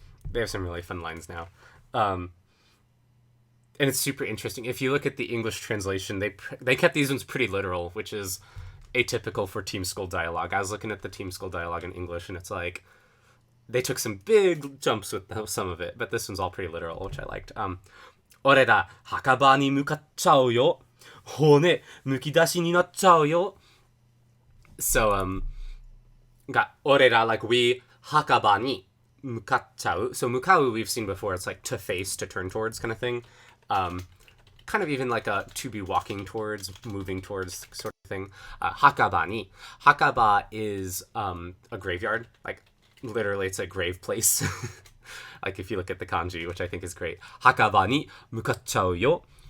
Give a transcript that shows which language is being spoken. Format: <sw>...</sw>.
<en>They have some really fun lines now. And it's super interesting. If you look at the English translation, they kept these ones pretty literal, which is atypical for Team Skull dialogue. I was looking at the Team Skull dialogue in English, and it's like they took some big jumps with some of it, but this one's all pretty literal, which I liked.</en> <ja>俺ら墓場に向かっちゃうよ。骨むき出しになっちゃうよ。</ja> <en>So got 俺ら like we</en> <ja>墓場に向かっちゃう.</ja> <en>So 向かう we've seen before. It's like to face, to turn towards kind of thing. Kind of even like a to be walking towards, moving towards sort of thing. Hakaba ni. Hakaba is a graveyard. Like literally it's a grave place. Like if you look at the kanji, which I think is great.</en> <ja>Hakaba ni mukachau yo.</ja>